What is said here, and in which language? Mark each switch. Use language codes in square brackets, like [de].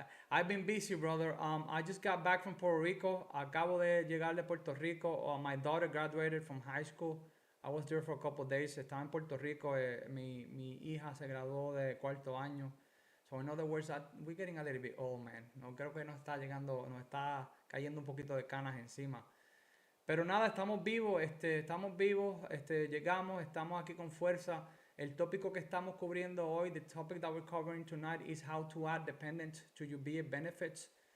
[en] I've been busy, brother. I just got back from Puerto Rico. [es] Acabo de llegar de Puerto Rico. [en] My daughter graduated from high school. I was there for a couple of days. [es] Estaba en Puerto Rico. Mi hija se graduó de cuarto año. [en] So in other words, we're getting a little bit old, man. [es] No creo que nos está cayendo un poquito de canas encima. Pero nada, estamos vivos, llegamos, estamos aquí con fuerza. El tópico que estamos cubriendo hoy, [en] the topic that we're covering tonight is how to add dependents to your VA benefits.